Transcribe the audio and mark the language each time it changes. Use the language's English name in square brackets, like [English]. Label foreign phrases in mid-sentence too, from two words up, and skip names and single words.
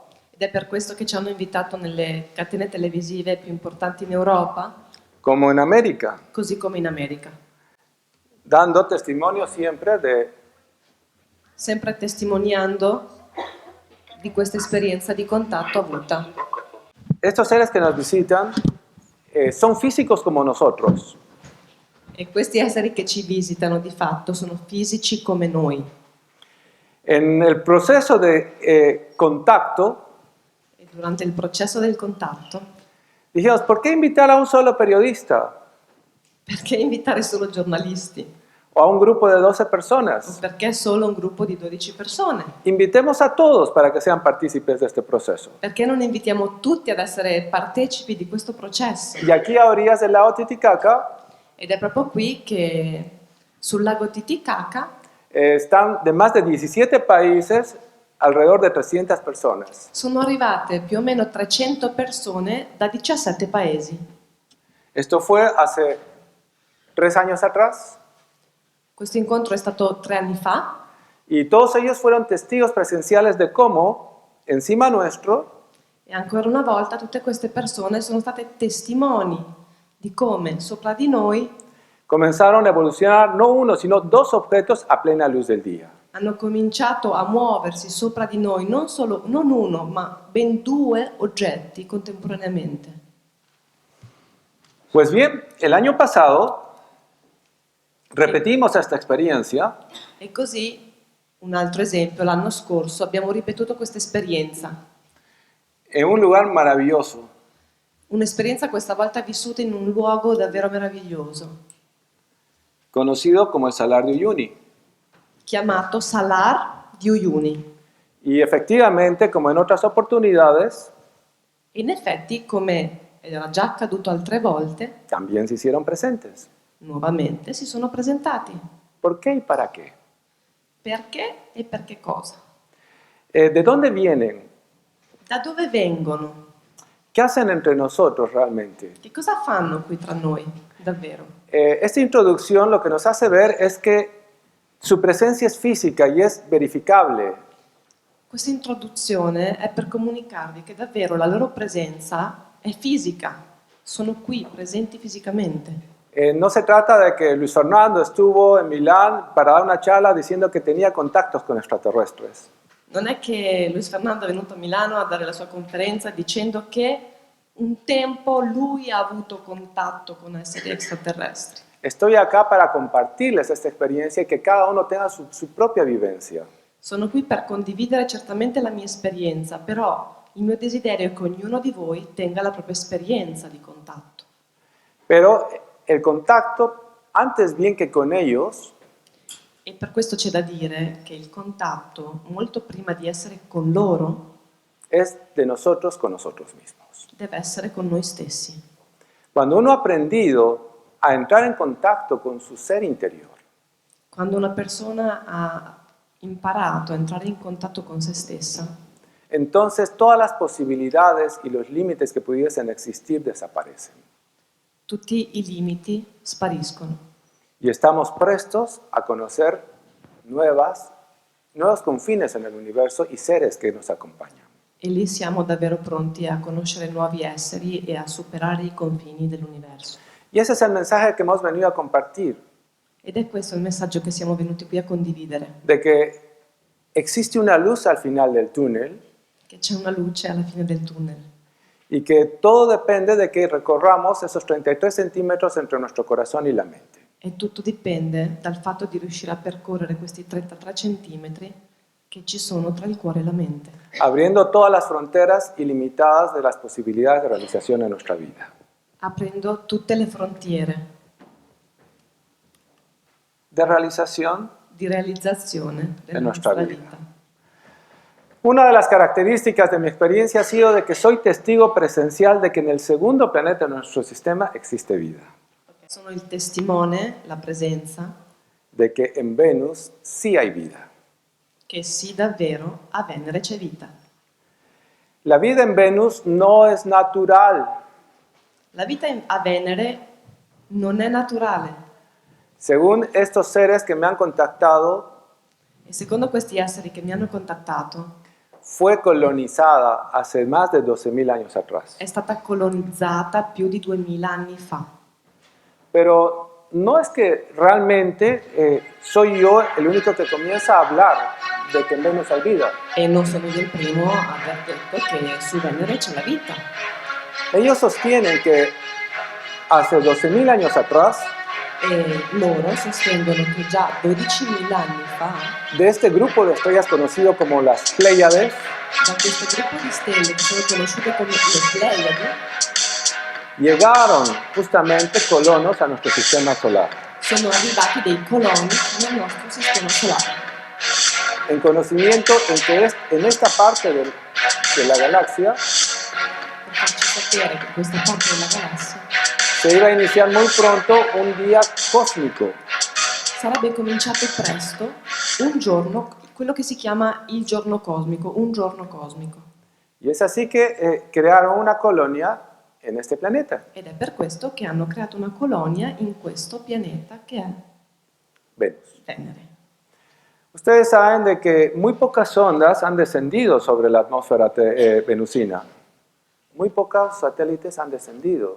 [Italian] Ed è per questo che ci hanno invitato nelle catene televisive più importanti in Europa, [Spanish] como en América, [Italian] così come in America, [Spanish] dando testimonio siempre de [Italian] sempre testimoniando di questa esperienza di contatto avuta. [Spanish] estos seres que nos visitan. Son físicos como nosotros, [Italian] E questi esseri che ci visitano di fatto sono fisici come noi. [Spanish] en el proceso de contacto. [Italian] E durante il processo del contatto, [Spanish] Dijimos, ¿por qué invitar a un solo periodista [Italian] perché invitare solo giornalisti? [Spanish] o a un grupo de 12 O personas? [Italian] perché solo un gruppo di 12 persone? [Spanish] Invitemos a todos para que sean partícipes de este proceso. [Italian] Perché non invitiamo tutti ad essere partecipi di questo processo? [Spanish] Y aquí a orillas del lago Titicaca [Italian] Ed è proprio qui che sul lago Titicaca [Spanish] están de más de 17 países alrededor de 300 personas. [Italian] sono arrivate più o meno 300 persone da 17 paesi. [Spanish] Esto fue hace 3 años atrás [Italian] Questo incontro è stato 3 anni fa [Spanish] y todos ellos fueron testigos presenciales de cómo encima nuestro [Italian] e ancora una volta tutte queste persone sono state testimoni di come sopra di noi [Spanish] comenzaron a evolucionar no uno, sino 2 objetos a plena luz del día. [Italian] hanno cominciato a muoversi sopra di noi non uno, ma ben 2 oggetti contemporaneamente. [Spanish] Pues bien, el año pasado repetimos esta experiencia [Italian] E così, un altro esempio, l'anno scorso abbiamo ripetuto questa esperienza. [Spanish] en un lugar maravilloso, [Italian] Un'esperienza questa volta vissuta in un luogo davvero meraviglioso, [Spanish] conocido como el Salar de Uyuni. [Italian] chiamato Salar di Uyuni. [Spanish] Y efectivamente, como en otras oportunidades, [Italian] In effetti, come era già accaduto altre volte, [Spanish] también se hicieron presentes. [Italian] nuovamente si sono presentati. [Spanish] ¿Por qué y para qué? [Italian] Perché e per che cosa? [Spanish] ¿De dónde vienen? [Italian] Da dove vengono? [Spanish] ¿Qué hacen entre nosotros realmente? [Italian] Che cosa fanno qui tra noi? davvero. [Spanish] Esta introducción lo que nos hace ver es que su presencia es física y es verificable. [Italian] Questa introduzione è per comunicarvi che davvero la loro presenza è fisica, sono qui, presenti fisicamente. [Spanish] No se trata de que Luis Fernando estuvo en Milán para dar una charla diciendo que tenía contactos con extraterrestres. [Italian] Non è che Luis Fernando è venuto a Milano a dare la sua conferenza dicendo che un tempo lui ha avuto contatto con esseri extraterrestri. [Spanish] Estoy acá para compartirles esta experiencia y que cada uno tenga su propia vivencia. [Italian] Sono qui per condividere certamente la mia esperienza, però il mio desiderio è che ognuno di voi tenga la propria esperienza di contatto. [Spanish] Pero el contacto, antes bien que con ellos, [Italian] E per questo c'è da dire che il contatto, molto prima di essere con loro, [Spanish] es de nosotros con nosotros mismos. [Italian] deve essere con noi stessi. [Spanish] Cuando uno ha aprendido a entrar en contacto con su ser interior, [Italian] Quando una persona ha imparato a entrare in contatto con se stessa, [Spanish] entonces todas las posibilidades y los límites que pudiesen existir desaparecen. [Italian] tutti i limiti spariscono [Spanish] Y estamos prestos a conocer nuevos confines en el universo y seres que nos acompañan. [Italian] e lì siamo davvero pronti a conoscere nuovi esseri e a superare i confini dell'universo. [Spanish] Y ese es el mensaje que hemos venido a compartir, [Italian] Ed è questo il messaggio che siamo venuti qui a condividere, [Spanish] de que existe una luz al final del túnel [Italian] che c'è una luce alla fine del tunnel [Spanish] y que todo depende de que recorramos esos 33 centímetros entre nuestro corazón y la mente. [Italian] e tutto dipende dal fatto di riuscire a percorrere questi 33 centimetri che ci sono tra il cuore e la mente, [Spanish] Abriendo todas las fronteras ilimitadas de las posibilidades de realización en nuestra vida. [Italian] aprendo tutte le frontiere [Spanish] De realización [Italian] di realizzazione della [Spanish] En nuestra [Italian] nostra [Spanish] vida. [Italian] vita. [Spanish] Una de las características de mi experiencia ha sido de que soy testigo presencial de que en el segundo planeta de nuestro sistema existe vida, [Italian] Sono il testimone, la presenza, [Spanish] de que en Venus sí hay vida. [Italian] che sì, davvero, a Venere c'è vita. [Spanish] La vida en Venus no es natural. [Italian] La vita a Venere non è naturale [Spanish] Según estos seres que me han contactado, [Italian] e secondo questi esseri che mi hanno contattato [Spanish] fue colonizada hace más de 12.000 años atrás. [Italian] è stata colonizzata più di 2000 anni fa. [Spanish] Pero no es que realmente soy yo el único que comienza a hablar de que en Venus hay vida. [Italian] E non sono io il primo a aver detto che su Venere c'è la vita. [Spanish] Ellos sostienen que hace 12.000 años atrás, [Italian] E loro sostengono che già 12.000 anni fa, [Spanish] de este grupo de estrellas conocido como las Pléyades, [Italian] da questo gruppo di stelle che sono conosciute come le Pleiadi, [Spanish] llegaron justamente colonos a nuestro sistema solar. [Italian] sono arrivati dei coloni nel nostro sistema solare. [Spanish] En conocimiento en que en esta parte de la galaxia [Italian] Per farci sapere che questa parte della galassia [Spanish] se iba a iniciar muy pronto un día cósmico. [Italian] sarebbe cominciato presto un giorno, quello che si chiama il giorno cosmico, un giorno cosmico. [Spanish] Y es así que crearon una colonia en este planeta, [Italian] Ed è per questo che hanno creato una colonia in questo pianeta che è [Spanish] Venus. [Italian] Venere. [Spanish] Ustedes saben de que muy pocas ondas han descendido sobre la atmósfera venusina. Muy pocos satélites han descendido.